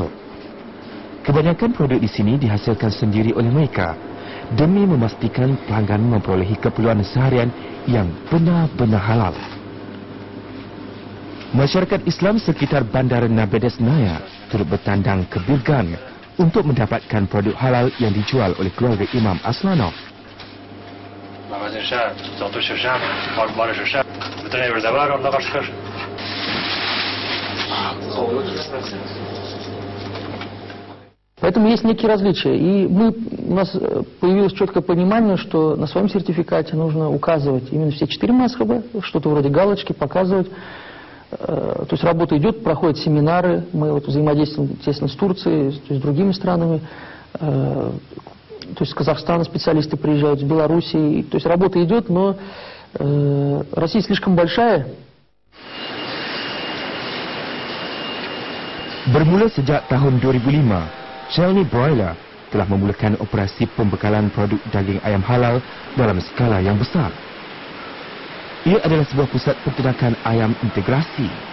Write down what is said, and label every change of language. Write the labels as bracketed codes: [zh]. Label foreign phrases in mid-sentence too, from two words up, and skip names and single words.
[ms] Kebanyakan produk di sini dihasilkan sendiri oleh mereka demi memastikan pelanggan memperolehi keperluan seharian yang benar-benar halal. Masyarakat Islam sekitar Bandar Nabedes Naya turut bertandang ke Birgan untuk mendapatkan produk halal yang dijual oleh keluarga Imam Aslanov. [ru] Поэтому есть некие различия. И у нас появилось четкое понимание, что на своем сертификате нужно указывать именно все 4 мазхаба, что-то вроде галочки, показывать. То есть работа идет, проходят семинары, мы вот взаимодействуем, естественно, с Турцией, то есть с другими странами. То есть с Казахстана специалисты приезжают, с Белоруссии. То есть работа идет, но Россия слишком большая. [ms] Bermula sejak tahun 2005, Chelny Broiler telah memulakan operasi pembekalan produk daging ayam halal dalam skala yang besar. Ia adalah sebuah pusat peternakan ayam integrasi.